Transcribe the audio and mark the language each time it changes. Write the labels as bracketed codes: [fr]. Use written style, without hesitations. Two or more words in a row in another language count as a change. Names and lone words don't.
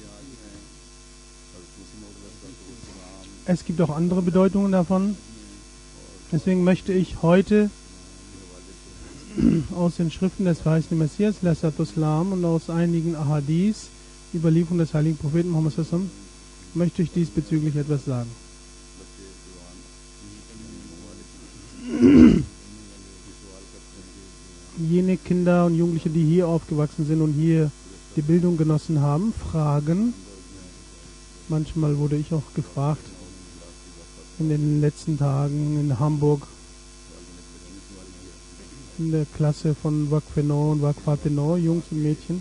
[de] Es gibt auch andere Bedeutungen davon. Deswegen möchte ich heute aus den Schriften des verheißenen Messias, Islam, und aus einigen Ahadith, Überlieferungen des heiligen Propheten Muhammad [ar] صلى الله عليه وسلم, [de] möchte ich diesbezüglich etwas sagen. Jene Kinder und Jugendliche, die hier aufgewachsen sind und hier die Bildung genossen haben, fragen, manchmal wurde ich auch gefragt, in den letzten Tagen in Hamburg, in der Klasse von Waqfeno und Waqfateno, Jungs und Mädchen.